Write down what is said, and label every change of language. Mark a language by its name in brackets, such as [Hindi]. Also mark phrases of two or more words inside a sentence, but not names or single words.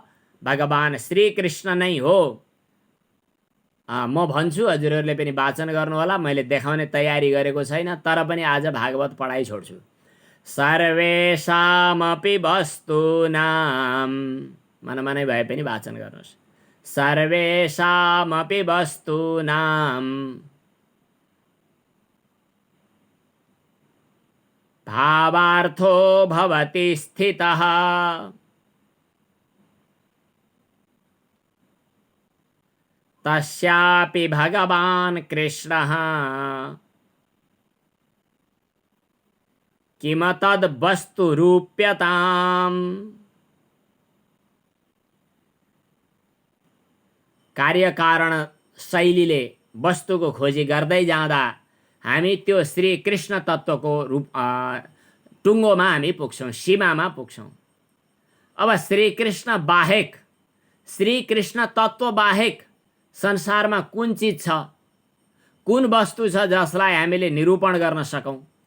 [Nepali] भगवान श्रीकृष्ण नै हो। म भन्छु हजुरहरूले पनि वाचन गर्नुहोला। मैले देखाउने तयारी गरेको छैन, तर पनि आज भागवत पढाइ छोड्छु। [Sanskrit] सर्वेषामपि वस्तूनां, [Nepali] मनमनै भए पनि वाचन गर्नुहोस्। [Sanskrit] सर्वेषामपि वस्तूनां भावार्थो भवति स्थितः। तस्यापि भगवान् कृष्णः किमतद् वस्तु रूप्यताम्। [Nepali] कार्यकारण शैलीले वस्तुको खोजी गर्दै जाँदा हामी त्यो श्री कृष्ण तत्त्वको टुङ्गोमा हामी पुग्छौँ, सीमामा पुग्छौँ। अब श्री कृष्ण बाहेक, श्री कृष्ण तत्त्व बाहेक संसारमा कुन चिज छ, कुन वस्तु छ जसलाई हामीले निरूपण गर्न सकौँ?